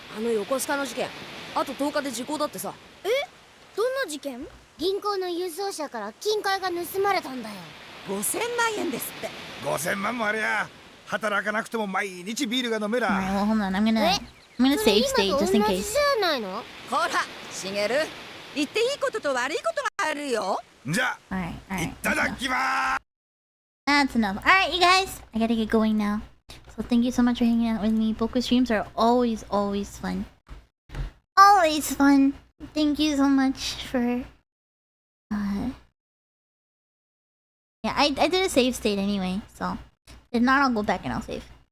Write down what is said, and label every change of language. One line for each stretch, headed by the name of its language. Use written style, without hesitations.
Japanese: あの横須賀の事件、あと10日で時効だってさ。え、どんな事件？銀行の輸送車から金塊が盗まれたんだよ。 5000万円ですって。 5000万もありゃ働かなくても毎日ビールが飲めら。
English: Alright, well, hold on. I'm gonna save state just in case.
Japanese: ほら、しげる。言っていいことと悪いことがあるよ。じゃあ、いただきまーす。
English: That's enough. Alright, you guys. I gotta get going now. So thank you so much for hanging out with me. Boku streams are always fun. Always fun. Thank you so much for... Yeah, I did a save state anyway, so... If not, I'll go back and I'll save.